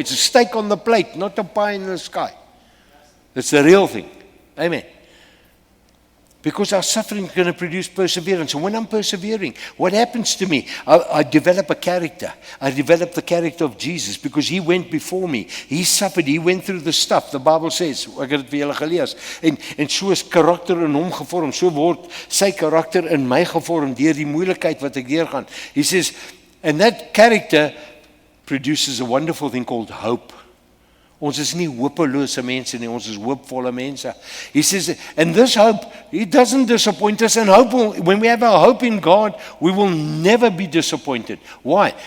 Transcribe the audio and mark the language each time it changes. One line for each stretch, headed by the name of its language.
English: It's a steak on the plate, not a pie in the sky. It's the real thing. Amen. Because our suffering is going to produce perseverance. And when I'm persevering, what happens to me? I develop a character. I develop the character of Jesus because he went before me. He suffered. He went through the stuff. The Bible says,
Afrikaans: ek het dit vir julle gelees. En so is karakter in hom gevorm. So word sy karakter in my gevorm deur die moeilikheid wat ek deurgaan.
English: He says, and that character produces a wonderful thing called hope.
Afrikaans: Ons is nie hopelose mense nie, ons is hoopvolle mense.
English: He says, and this hope, it doesn't disappoint us. And hope, when we have our hope in God, we will never be disappointed. Why?